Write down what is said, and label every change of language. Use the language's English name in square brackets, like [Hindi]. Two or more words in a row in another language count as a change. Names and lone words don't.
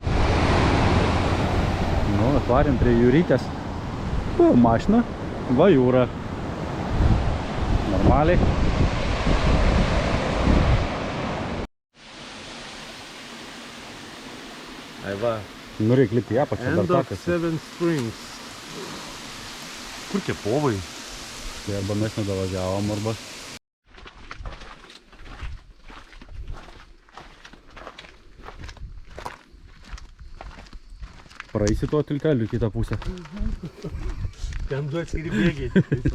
[Lithuanian] Nu, atvarėm prie jūrytės. Mašina, va jūra. Normaliai. Ai va, Nu, reikia lipti į apačią, dar [English] End of [Lithuanian] takas. Seven Springs. Kur tie povai? Tai arba mes nedavažiavom, arba... Praeisi tuo tilteliu į kitą pusę. Ten du atskiri bėgiai.